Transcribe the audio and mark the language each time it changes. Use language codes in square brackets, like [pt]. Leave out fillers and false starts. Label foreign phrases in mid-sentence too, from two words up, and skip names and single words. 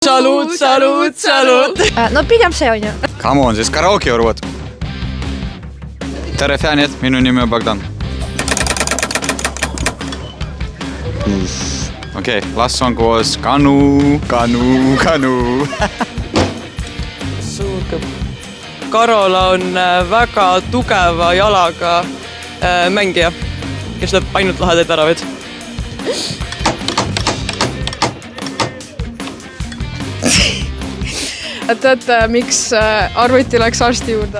[et] Salut. No pigem see on ju. [en] Come on, siis karaoke or what? [et] Tere fäänid, minu nimi on Bogdan. [en] Okay, last song was Kanu. [et] Karola on väga tugeva jalaga mängija, kes lööb ainult lahedaid väravaid. Tead, miks arvuti läks arsti juurde?